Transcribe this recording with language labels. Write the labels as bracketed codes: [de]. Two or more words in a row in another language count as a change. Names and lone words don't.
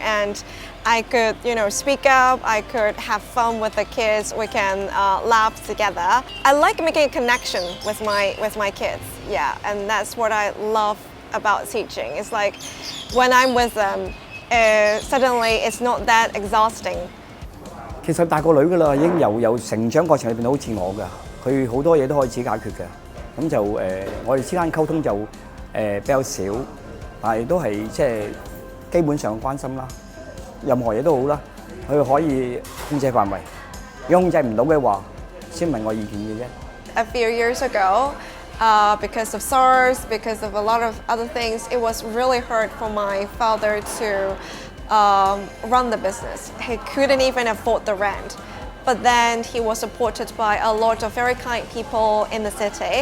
[en] And I could, speak up, I could have fun with the kids, we can laugh together. I like making a connection with my kids, yeah, and that's what I love about teaching. It's like when I'm with them, suddenly it's not that exhausting. [yue] 其實大個女㗎啦，已經由成長過程裏邊好似我㗎，佢好多嘢都可以自己解決嘅。咁就我哋之間溝通就比較少，但係都係基本上關心啦。任何嘢都好啦，佢可以控制範圍。如果控制唔到嘅話，先問我意見嘅啫。 [en] A few years ago, because of SARS, because of a lot of other things, it was really hard for my father to run the business. He couldn't even afford the rent. But then he was supported by a lot of very kind people in the city.